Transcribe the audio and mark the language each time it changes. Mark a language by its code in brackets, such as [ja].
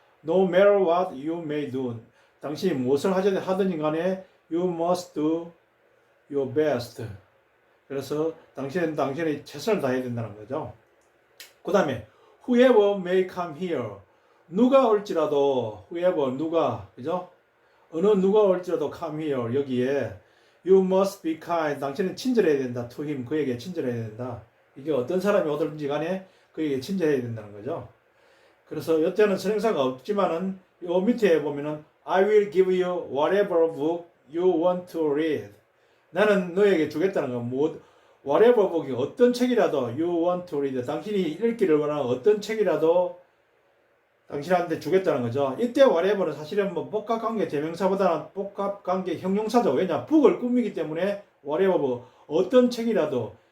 [en] no matter what you may do, [ko] 당신이 무엇을 하든지 간에 [en] you must do your best. [ko] 그래서 당신은 당신의 최선을 다해야 된다는 거죠. 그 다음에 [en] whoever may come here, [ko] 누가 올지라도, whoever 누가, 그죠? 어느 누가 올지라도 [en] come here, [ko] 여기에 [en] you must be kind, [ko] 당신은 친절해야 된다. [en] to him, [ko] 그에게 친절해야 된다. 이게 어떤 사람이 오든지 간에 그에게 친절해야 된다는 거죠. 그래서 이때는 선행사가 없지만은 요 밑에 보면은 [en] I will give you whatever book you want to read. [ko] 나는 너에게 주겠다는 건 whatever book이 어떤 책이라도 [en] you want to read, [ko] 당신이 읽기를 원하는 어떤 책이라도 당신한테 주겠다는 거죠. 이때 whatever는 사실은 뭐 복합관계 대명사보다는 복합관계 형용사죠. 왜냐? book을 꾸미기 때문에 whatever, 어떤 책이라도.